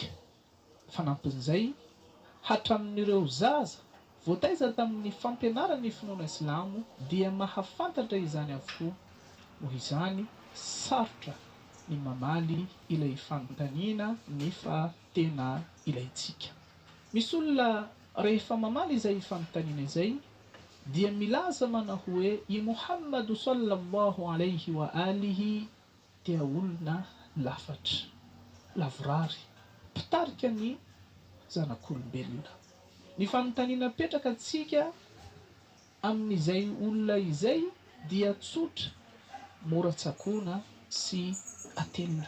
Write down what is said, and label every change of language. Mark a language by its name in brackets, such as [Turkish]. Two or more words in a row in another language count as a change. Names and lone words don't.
[Malagasy] Fanampin'izay, hatramin'ireo zaza voataiza tamin'ny fampianarany finoana Islamo dia mahafantatra izany avokoa. Noho izany sarotra ny mamaly ilay fanontaniana nefa tena ilayntsika. Misy olona rehefa mamaly izay fanontaniana izay dia milaza manao hoe i Muhammadu [Arabic] صلى الله عليه وآله [Malagasy] dia olona lafatra, lavorary, mpitarika ny zanak'olombelona. Ny fanontaniana petraka antsika amin'izay olona izay dia tsotra, mora tsakoana sy atelina.